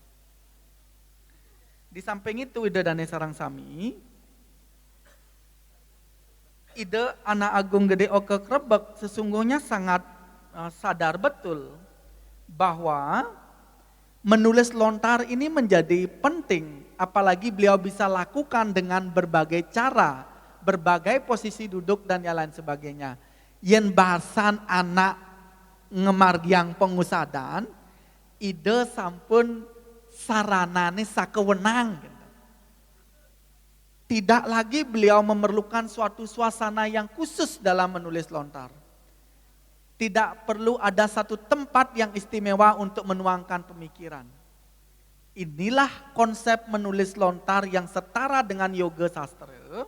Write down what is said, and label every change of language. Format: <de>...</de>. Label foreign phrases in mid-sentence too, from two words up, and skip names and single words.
<id>Di samping itu</id> <ban>ide Dane Sarang Sami,</ban> <id>ide Anak Agung Gede Oke Krebek sesungguhnya sangat sadar betul bahwa menulis lontar ini menjadi penting, apalagi beliau bisa lakukan dengan berbagai cara, berbagai posisi duduk dan yang lain sebagainya.</id> <ban>Yen bahasan anak ngemargiang pengusadan, ide sampun saranane sakewenang.</ban> <id>Tidak lagi beliau memerlukan suatu suasana yang khusus dalam menulis lontar. Tidak perlu ada satu tempat yang istimewa untuk menuangkan pemikiran. Inilah konsep menulis lontar yang setara dengan yoga sastra.</id>